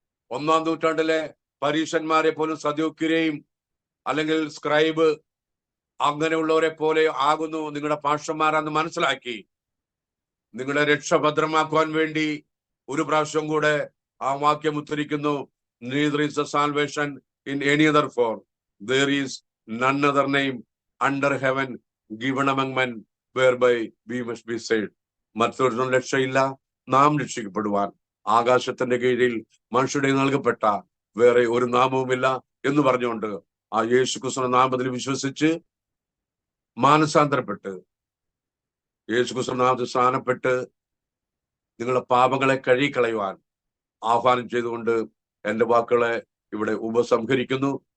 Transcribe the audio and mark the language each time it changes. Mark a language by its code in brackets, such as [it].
[ml] 1-ാം നൂറ്റാണ്ടിലെ പരീശന്മാരെ പോലും സദൂക്യരെയും അല്ലെങ്കിൽ സ്ക്രൈബ് അങ്ങനെയുള്ളവരെ പോലെ ആകുന്നു നിങ്ങളുടെ പാഷന്മാരെന്ന് മനസ്സിലാക്കി നിങ്ങളുടെ രക്ഷ ഭദ്രമാക്കുവാൻ വേണ്ടി ഒരു പ്രാവശ്യം കൂടെ ആ വാക്യം ഉദ്ധരിക്കുന്നു. [en] Neither is the salvation in any other form. There is none other name under heaven given among men whereby we must be saved. [ml] മറ്റൊരു രക്ഷയില്ല, നാം രക്ഷിക്കപ്പെടുവാൻ ആകാശത്തിന്റെ കീഴിൽ മനുഷ്യരുടെ നൽകപ്പെട്ട വേറെ ഒരു നാമവുമില്ല എന്ന് പറഞ്ഞുകൊണ്ട് ആ യേശുക്രിസ്തുവിന്റെ നാമത്തിൽ വിശ്വസിച്ച് മാനസാന്തരപ്പെട്ട് യേശുക്രിസ്തുവിന്റെ നാമത്തിൽ സ്നാനപ്പെട്ട് നിങ്ങളുടെ പാപങ്ങളെ കഴുകിക്കളയുവാൻ ആഹ്വാനം ചെയ്തുകൊണ്ട് എന്റെ വാക്കുകളെ ഇവിടെ ഉപസംഹരിക്കുന്നു.